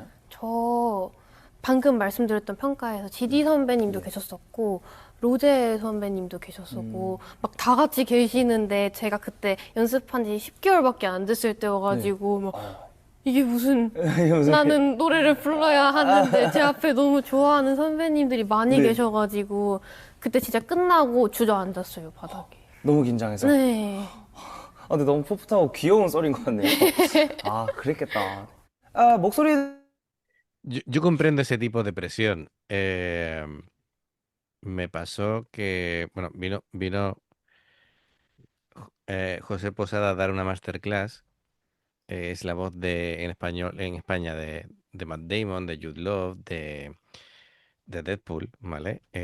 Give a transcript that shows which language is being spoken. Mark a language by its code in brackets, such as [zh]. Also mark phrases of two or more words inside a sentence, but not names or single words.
[ko] 저 방금 말씀드렸던 평가에서 지디 선배님도 계셨었고 로제 선배님도 계셨었고 막 다 같이 계시는데 제가 그때 연습한 지 10개월밖에 안 됐을 때여가지고 막 이게 무슨 나는 노래를 불러야 하는데 제 앞에 너무 좋아하는 선배님들이 많이 네. 계셔가지고 그때 진짜 끝나고 주저앉았어요, 바닥에. 너무 긴장해서. 네. 근데 너무 풋풋하고 귀여운 썰인 것 같네요. 그랬겠다. 목소리 [es] Yo comprendo ese tipo de presión. Me pasó que, bueno, vino José Posada a dar una masterclass. Es la voz en español, en España de Matt Damon, de Jude Law, de Deadpool, ¿vale?